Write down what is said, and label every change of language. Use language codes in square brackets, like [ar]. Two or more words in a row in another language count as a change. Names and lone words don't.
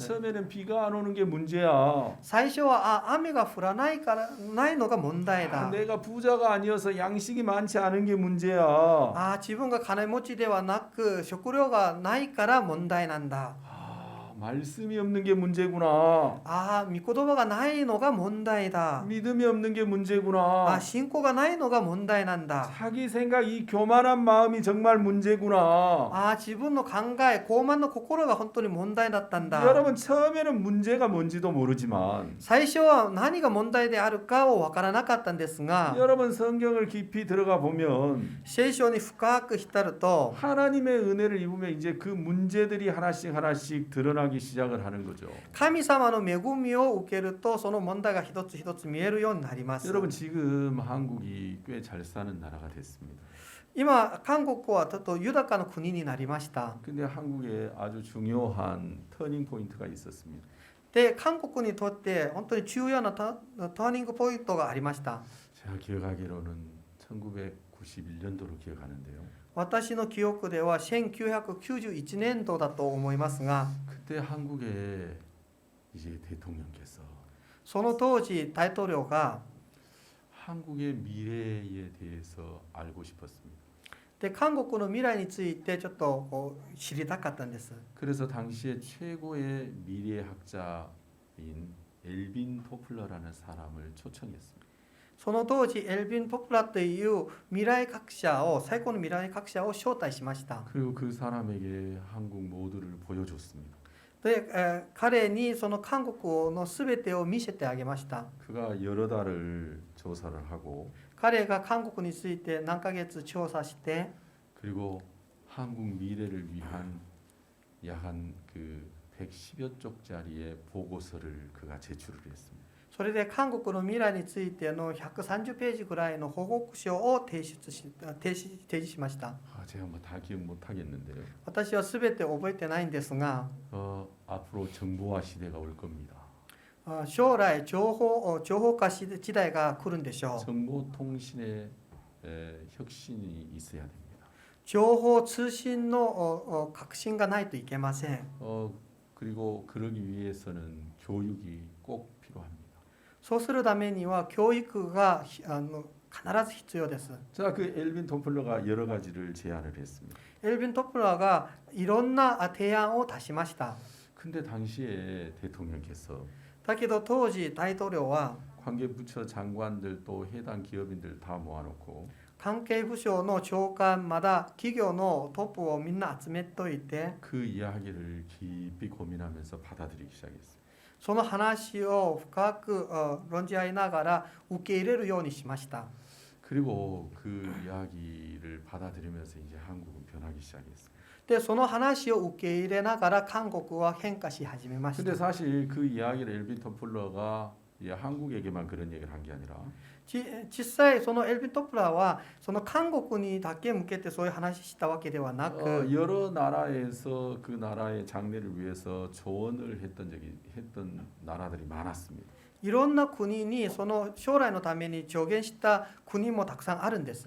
[ko] 처음에는 비가 안 오는 게 문제야. [ja] 最初は雨が降らないのが問題だ。 [ko] 내가 부자가 아니어서 양식이 많지 않은 게 문제야. [ja] 自分が金持ちではなく食料がないから問題なんだ。 [ko] 말씀이 없는 게 문제구나. [ja] 御言葉がないのが問題だ。 [ko] 믿음이 없는 게 문제구나. [ja] 信仰がないのが問題なんだ。 [ko] 자기 생각 이 교만한 마음이 정말 문제구나. [ja] 自分の考え、傲慢の心が本当に問題だったんだ。 [ko] 여러분 처음에는 문제가 뭔지도 모르지만 [ja] 最初は何が問題であるかをわからなかったんですが、 [ko] 여러분 성경을 깊이 들어가 보면 [ja] 聖書に深く浸ると [ko] 하나님의 은혜를 입으면 이제 그 문제들이 하나씩 하나씩 드러나기 시작을 하는 거죠. [ja] 神様の恵みを受けるとその問題が一つ一つ見えるようになります。 [ko] 여러분 지금 한국이 꽤 잘 사는 나라가 됐습니다. [ja] 今韓国はちょっと豊かな国になりました。 [ko] 근데 한국에 아주 중요한 터닝 포인트가 있었습니다. [ja] で、韓国にとって本当に重要なターニングポイントがありました。 [ko] 제가 기억하기로는 1991년도로 기억하는데요. [ja] 私の記憶では1991年度だと思いますが、 [ko] 그때 한국에 이제 대통령께서 [ja] その当時大統領が [ko] 한국의 미래에 대해서 알고 싶었습니다. [ja] で韓国の未来についてちょっと知りたかったんです。 [ko] 그래서 당시에 최고의 미래학자인 엘빈 토플러라는 사람을 초청했습니다. [ja] その当時エルヴィン・トプラという未来学者を最高の未来学者を招待しました。 [ko] 그리고 그 사람에게 한국 모두를 보여줬습니다. [ja] で、彼にその韓国のすべてを見せてあげました。 [ko] 그가 여러 달을 조사를 하고 [ja] 彼が韓国について何ヶ月調査して [ko] 그리고 한국 미래를 위한 약 한 그 110여 쪽짜리의 보고서를 그가 제출을 했습니다. [ja] それで韓国の未来についての130ページぐらいの報告書を提示しました。 [ko] 제가 뭐 다 기억 못 하겠는데요. [ja] 私はすべて覚えてないんですが、 [ko] 앞으로 정보화 시대가 올 겁니다. [ja] 将来情報化時代が来るんでしょう。 [ko] 정보통신의 혁신이 있어야 됩니다. [ja] 情報通信の革新がないといけません。 [ko] 그리고 그러기 위해서는 교육이 꼭 필요합니다. [ja] そうするためには教育が必ず必要です。 [ko] 자, 그 엘빈 토플러가 여러 가지를 제안을 했습니다. [ja] エルヴィン・トプラーがいろんな提案を出しました。 [ko] 근데 당시에 대통령께서 [ja] だけど当時大統領は [ko] 관계부처 장관들 또 해당 기업인들 다 모아놓고 [ja] 関係部署の長官まだ企業のトップをみんな集めといて [ko] 그 이야기를 깊이 고민하면서 받아들이기 시작했습니다. [ja] その話を深く論じ合いながら受け入れるようにしました。 [ko] 그리고 그 이야기를 받아들이면서 이제 한국은 변하기 시작했습니다. [ja] でその話を受け入れながら韓国は変化し始めまし [ko] 근데 [ja] た。 [ko] 사실 그 이야기를 엘빈 토플러가 한국에게만 그런 얘기를 한 게 아니라 [ja] 実際そのエルヴィン・トプラーはその韓国にだけ向けてそういう話したわけではなく [ko] 여러 나라에서 그 나라의 장래를 위해서 조언을 했던 나라들이 많았습니다. [ja] いろんな国にその将来のために助言した国もたくさんあるんです。